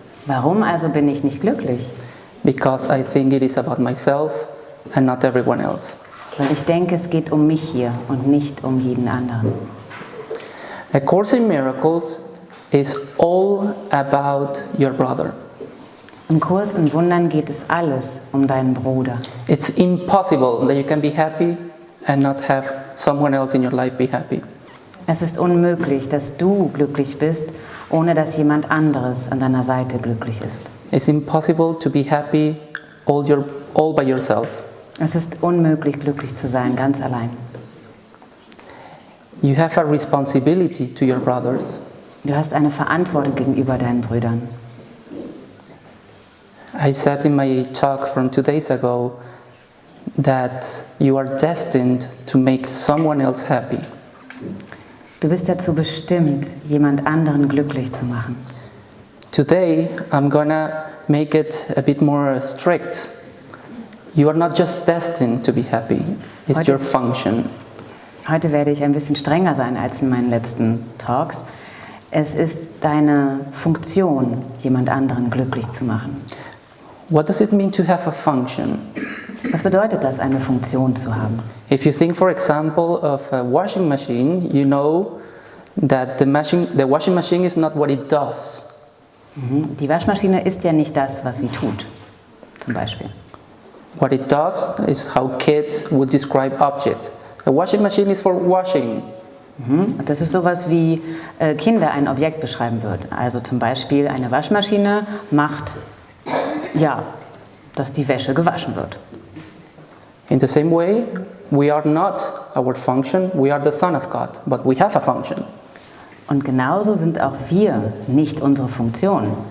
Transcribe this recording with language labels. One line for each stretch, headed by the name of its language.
German: Warum also bin ich nicht glücklich?
English: Because I think it is about myself and not everyone else.
German: Weil ich denke, es geht um mich hier und nicht um jeden anderen.
English: A Course in Miracles is all about your brother.
German: Im Kurs in Wundern geht es alles um deinen Bruder.
English: It's impossible that you can be happy and not have someone else in your life be happy.
German: Es ist unmöglich, dass du glücklich bist, ohne dass jemand anderes an deiner Seite glücklich ist.
English: It's impossible to be happy all by yourself.
German: Es ist unmöglich, glücklich zu sein, ganz allein.
English: You have a responsibility to your brothers.
German: Du hast eine Verantwortung gegenüber deinen Brüdern.
English: I said in my talk from 2 days ago that you are destined to make someone else happy.
German: Du bist dazu bestimmt, jemand anderen glücklich zu machen.
English: Today, I'm gonna make it a bit more strict. You are not just destined to be happy, it's your function.
German: Heute werde ich ein bisschen strenger sein als in meinen letzten Talks. Es ist deine Funktion, jemand anderen glücklich zu machen.
English: What does it mean to have a function?
German: Was bedeutet das, eine Funktion zu haben?
English: If you think, for example, of a washing machine, you know that the washing machine is not what it does.
German: Die Waschmaschine ist ja nicht das, was sie tut, zum Beispiel.
English: What it does is how kids would describe objects. A washing machine is for washing.
German: Das ist sowas, wie Kinder ein Objekt beschreiben würden. Also zum Beispiel eine Waschmaschine macht, ja, dass die Wäsche gewaschen wird.
English: In the same way, we are not our function, we are the Son of God, but we have a function.
German: Und genauso sind auch wir nicht unsere Funktion.